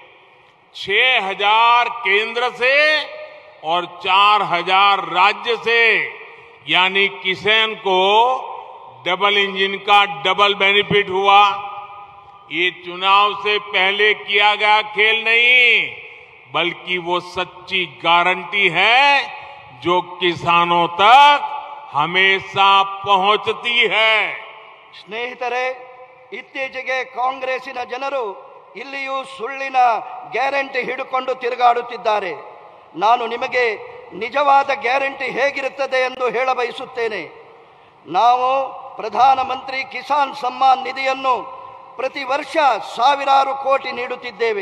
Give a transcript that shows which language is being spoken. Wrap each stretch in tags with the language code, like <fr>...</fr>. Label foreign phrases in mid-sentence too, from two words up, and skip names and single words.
<hi>6,000 केंद्र से और 4,000 राज्य से, यानी किसान को</hi> <en>double engine</en> <hi>का</hi> <en>double benefit</en> <hi>हुआ. ये चुनाव से पहले किया गया खेल नहीं, बल्कि वो सच्ची गारंटी है जो किसानों तक हमेशा पहुंचती है.</hi> <kn>ಸ್ನೇಹಿತರೆ, ಇತ್ತೀಚೆಗೆ ಕಾಂಗ್ರೆಸ್ಸಿನ ಜನರು ಇಲ್ಲಿಯೂ ಸುಳ್ಳಿನ ಗ್ಯಾರಂಟಿ ಹಿಡಿಕೊಂಡು ತಿರುಗಾಡುತ್ತಿದ್ದಾರೆ. ನಾನು ನಿಮಗೆ ನಿಜವಾದ ಗ್ಯಾರಂಟಿ ಹೇಗಿರುತ್ತದೆ ಎಂದು ಹೇಳಬಯಸುತ್ತೇನೆ. ನಾವು ಪ್ರಧಾನಮಂತ್ರಿ ಕಿಸಾನ್ ಸಮ್ಮಾನ್ ನಿಧಿಯನ್ನು ಪ್ರತಿ ವರ್ಷ ಸಾವಿರಾರು ಕೋಟಿ ನೀಡುತ್ತಿದ್ದೇವೆ.</kn>